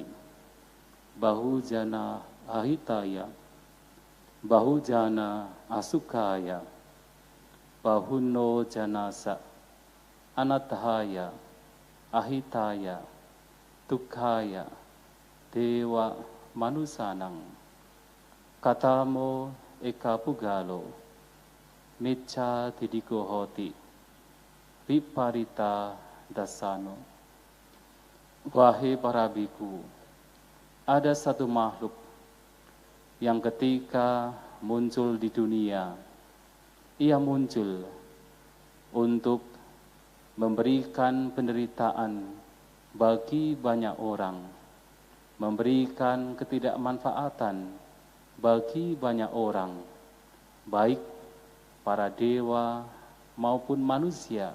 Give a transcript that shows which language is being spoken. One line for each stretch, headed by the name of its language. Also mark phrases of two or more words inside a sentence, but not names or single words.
Pali: bahujana ahitaya bahujana asukaya bahuno janasa anathaya ahitaya tukkaya dewa manusanang katamo eka pugalo micca tidiko hoti viparita dasano.
Indonesian: Wahai para biku, ada satu makhluk yang ketika muncul di dunia, ia muncul untuk memberikan penderitaan bagi banyak orang, memberikan ketidakmanfaatan bagi banyak orang, baik para dewa maupun manusia.